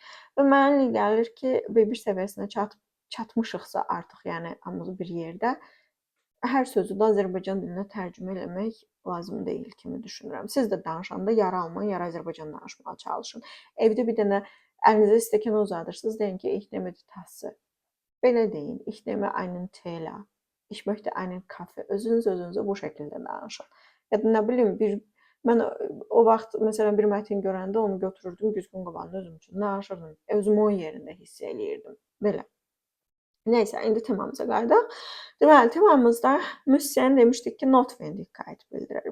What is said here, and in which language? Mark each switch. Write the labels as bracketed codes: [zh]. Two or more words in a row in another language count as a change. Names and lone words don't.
[az] Və mənə gəlir ki, B1 səviyyəsinə çatmışıqsa artıq, yəni hamımız bir yerdə hər sözü də Azərbaycan dilinə tərcümə eləmək lazım deyil kimi düşünürəm. Siz də danışanda yarı alman, yarı Azərbaycan danışmağa çalışın. Evdə bir dənə əlinizə stəkan uzadırsınız, deyin ki, [de] ich nehme die Tasse. [az] Belə deyin, [de] ich nehme einen Teller. Ich möchte einen Kaffee. [az] Özünüzə bu şəkildə danışın. Ya da nə bilim, mən o vaxt məsələn bir mətn görəndə onu götürürdüm, güzgün qabağında özüm üçün danışırdım. Özümü o yerində hiss eləyirdim. Belə. Nəysə, indi temamıza qayıdaq. Deməli, temamızda müssen demişdik ki, Notwendigkeit bildirir.